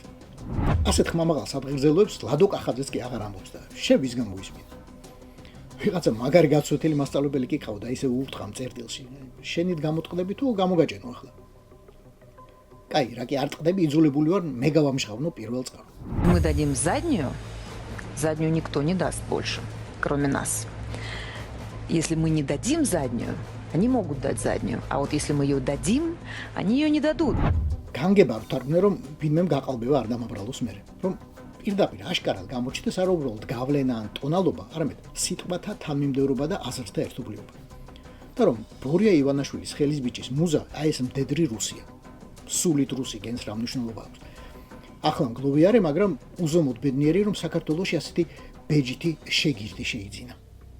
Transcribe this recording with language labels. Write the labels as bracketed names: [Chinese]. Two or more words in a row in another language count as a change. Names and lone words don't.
[Georgian] ასეთ ხმამაღალ საფრთხილებს ლადო კახაძეც კი აღარ ამბობს და შევისგან მოისმინა. ვიღაცა მაგარი გაცვეთილი მასწავლებელი კი ყავდა, ისე ურთხა წერტილში. შენით გამოტყდები თუ გამოგაჭენო ახლა? კაი, რაკი არ ტყდები, იძულებული ვარ მე გავამშღავნო პირველ წყაროს. [Russian] Мы дадим заднюю никто не даст больше, кроме нас. Если мы не дадим заднюю, они могут дать заднюю, а вот если мы ее дадим, они ее не дадут. [Georgian] განგება ვთარგმნე რომ ვინმემ გაყალბება არ დამაბრალოს მერე. რომ პირდაპირ აშკარად გამოჩნდეს არ უბრალოდ გავლენა ან ტონალობა, არამედ სიტყვათა თანმიმდევრობა და აზრთა ერთობლიობა. და რომ ბორია ივანაშვილის ხელის ბიჭის მუზა აი ეს მდედრი რუსია. სულით რუსი გენს რა მნიშვნელობა აქვს. ახლა მგლოვიარე, მაგრამ უზომოდ ბედნიერი რომ საქართველოში ასეთი ბეჯითი შეგირდი შეიძინა.